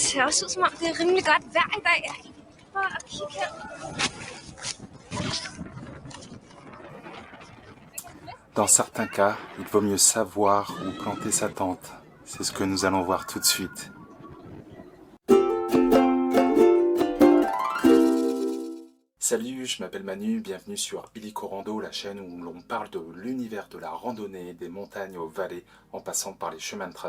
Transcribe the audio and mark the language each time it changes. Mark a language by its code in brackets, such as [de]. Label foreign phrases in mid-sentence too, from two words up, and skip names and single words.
[da] ser også ud som om det er rimelig godt vejr i dag. Prøv at kigge her. [fr] Dans certains cas, il vaut mieux savoir où planter sa tente. C'est ce que nous allons voir tout de suite. Salut, je m'appelle Manu, bienvenue sur Illico Rando, la chaîne où l'on parle de l'univers de la randonnée, des montagnes aux vallées, en passant par les chemins de traverse.